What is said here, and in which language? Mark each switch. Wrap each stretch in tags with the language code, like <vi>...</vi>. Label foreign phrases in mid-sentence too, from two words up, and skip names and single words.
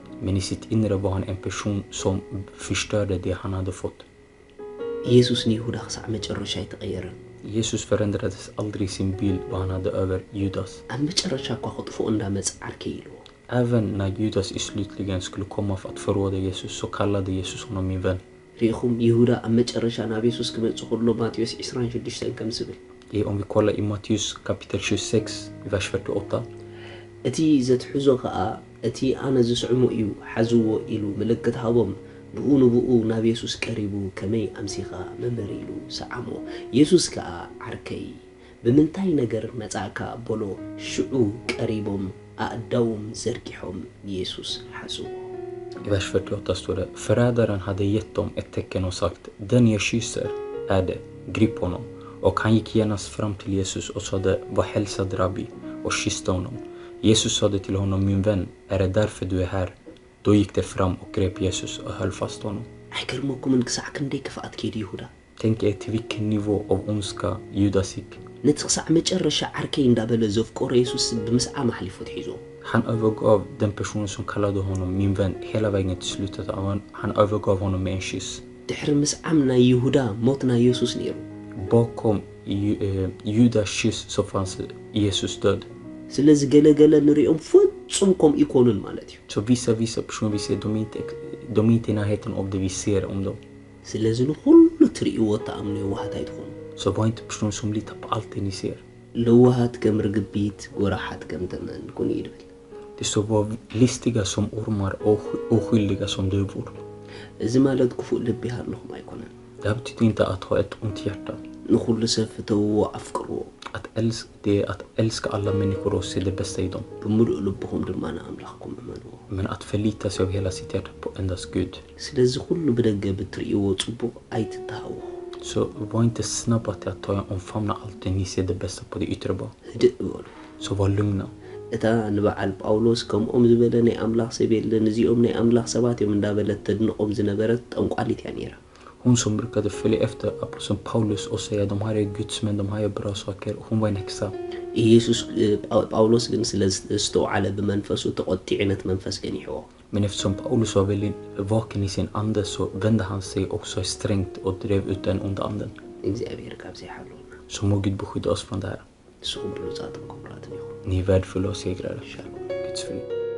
<sv>Men i sitt inre var han en person som förstörde det han hade fått.</sv> <ti>ኢየሱስ ንይሁዳ ክሳዕ መጨረሻ ኣይተቐየረን</ti> <sv>Jesus förändrades aldrig sin bild vad han hade över Judas.</sv> <ti>ኣብ መጨረሻ እኳ ክጥፍኦ እንዳመጽ ዓርከ ኢልዎ</ti> <sv>Även när Judas i slutligen skulle komma för att förråda Jesus så kallade Jesus honom min vän.</sv> <ti>ሪኢኹም ይሁዳ ኣብ መጨረሻ ናብ ኢየሱስ ክመጽእ ከሎ ማቴዎስ 26 ከም ዝብል</ti> <sv>Om vi kollar i Matteus kapitel 26, vers 48.</sv> <ti>እቲ ዘትሕዞ ከዓ እቲ ኣነ ዝስዕሙ እዩ ሓዝዎ ኢሉ ምልክት ሃቦም ብኡ ንብኡ ናብ ኢየሱስ ቀሪቡ ከመይ ኣምሲኻ መምህር ኢሉ ሰዓሞ ኢየሱስ ከዓ ዓርከይ ብምንታይ ነገር መጻእካ በሎ ሽዑ ቀሪቦም ኣእዳዎም ዘርጊሖም ኢየሱስ ሓዝዎ</ti> <sv>I vers 48 står det: Förrädaren hade gett dem ett tecken och sagt: Den jag kysser är det, grip honom. Och han gick genast fram till Jesus och sade: Vad hälsad rabbi, och kysste honom. Jesus sade till honom: Min vän, är det därför du är här? Då gick det fram och grep Jesus och höll fast honom.</sv> <ti>ኣይገርመኩምን ክሳዕ ክንደይ ክፍኣት ከይዱ ይሁዳ</ti> <sv>Tänk er till vilken nivå av ondska Judas gick.</sv> <ti>ነቲ ክሳዕ መጨረሻ ዓርከይ እንዳበለ ዘፍቆሮ ኢየሱስ ብምስዓም ሓሊፉ ትሒዞ</ti> <sv>Han övergav den personen som kallade honom min vän hela vägen till slutet. Han övergav honom med en kyss.</sv> <ti>ድሕሪ ምስዓም ናይ ይሁዳ ሞት ናይ ኢየሱስ ነይሩ</ti> <sv>Bakom Judas kyss så fanns Jesus död.</sv> <ti>ስለዚ ገለገለ ንሪኦም ፍጹም ከም ኢኮኑን ማለት እዩ</ti> <sv>Så vissa personer vi ser, de är inte i närheten av det vi ser om dem.</sv> <ti>ስለዚ ንኩሉ ትርእይዎ ተኣምኑ የዋሃት ኣይትኾኑ</ti> <sv>Så var inte personer som litar på allt det ni ser.</sv> <ti>ለዋሃት ከም ርግቢት ጎራሓት ከም ተመን ኩኑ ይድብል</ti> <sv>Det står var listiga som ormar och oskyldiga som duvor.</sv> <ti>እዚ ማለት ክፉእ ልቢ ሃለኹም ኣይኮነን</ti> <sv>Det här betyder inte att ha ett ont hjärta.</sv> <ti>ንኹሉ ሰብ ፍተውዎ ኣፍቅርዎ</ti> <sv>Det är att älska alla människor och se det bästa i dem.</sv> <ti>ብምሉእ ልብኹም ድማ ንኣምላኽኩም እመንዎ</ti> <sv>Men att förlita sig av hela sitt hjärta på endast Gud.</sv> <ti>ስለዚ ኩሉ ብደገ ብትርእይዎ ጽቡቕ ኣይትተሃዎ</ti> <sv>Så var inte snabba till att ta omfamna allt det ni ser det bästa på det yttre bara.</sv> <ti>ህድእ በሉ</ti> <sv>Så var lugna.</sv> <ti>እታ ንበዓል ጳውሎስ ከምኦም ዝበለ ናይ ኣምላኽ ሰብ የለን እዚኦም ናይ ኣምላኽ ሰባት እዮም እንዳበለት ተድንቖም ዝነበረት ጠንቋሊት እያ ነይራ</ti> <sv>Hon som brukade följa efter aposteln Paulus och säga de här är Guds män, de här är bra saker. Hon var en häxa.</sv> <ti>ኢየሱስ ጳውሎስ ግን ስለ ዝተውዓለ ብመንፈሱ ተቆጢዕነት መንፈስ ገኒሕዎ</ti> <sv>Men eftersom Paulus var väldigt vaken i sin ande så vände han sig också strängt och drev ut den onda anden.</sv> <ti>እግዚአብሔር ካብ ዘይሓለውና</ti> <sv>Så må Gud beskydda oss från det här.</sv> <ti>ንስኹም ብሉፃትን ክቡራትን ኢኹም</ti> <sv>Ni är värdefulla och segrare.</sv> <ti>ሻሎም</ti> <sv>Guds frid.</sv>